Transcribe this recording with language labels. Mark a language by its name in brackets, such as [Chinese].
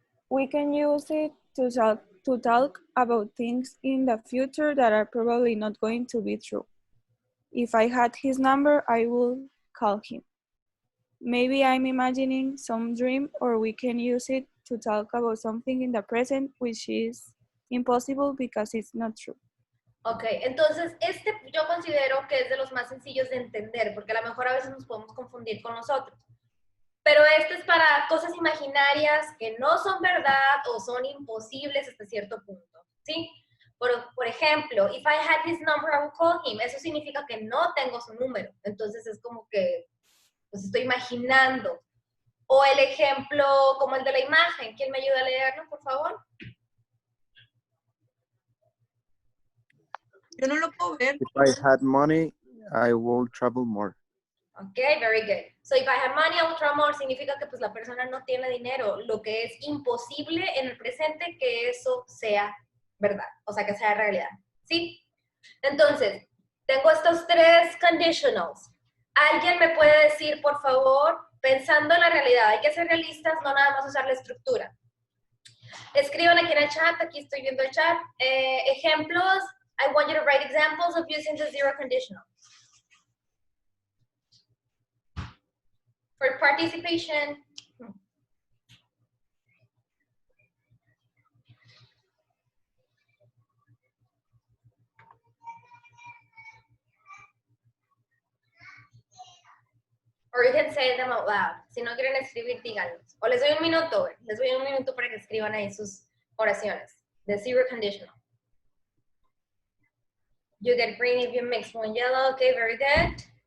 [English] We can use it to talk about things in the future that are probably not going to be true. If I had his number, I would call him. Maybe I'm imagining some dream, or we can use it to talk about something in the present, which is impossible because it's not true. [Spanish] Ok, entonces este yo considero que es de los más sencillos de entender, porque a lo mejor a veces nos podemos confundir con nosotros. Pero este es para cosas imaginarias que no son verdad o son imposibles hasta cierto punto, ¿sí? Por ejemplo, [English] if I had his number, I would call him. [Spanish] Eso significa que no tengo su número. Entonces es como que, pues estoy imaginando. O el ejemplo como el de la imagen. ¿Quién me ayuda a leerlo, por favor? Yo no lo puedo ver. [English] If I had money, I would travel more. Ok, very good. So if I had money, I would travel more [Spanish] significa que pues la persona no tiene dinero, lo que es imposible en el presente que eso sea verdad, o sea, que sea realidad, ¿sí? Entonces, tengo estos tres conditionals. ¿Alguien me puede decir, por favor, pensando en la realidad, hay que ser realistas, no nada más usar la estructura? Escriban aquí en el chat, aquí estoy viendo el chat, ejemplos. [English] I want you to write examples of using the zero conditional. For participation. Or you can say them out loud. [Spanish] Si no quieren escribir, díganlos. O les doy un minuto para que escriban ahí sus oraciones. [English] The zero conditional. You get green if you mix one yellow. Okay, very good.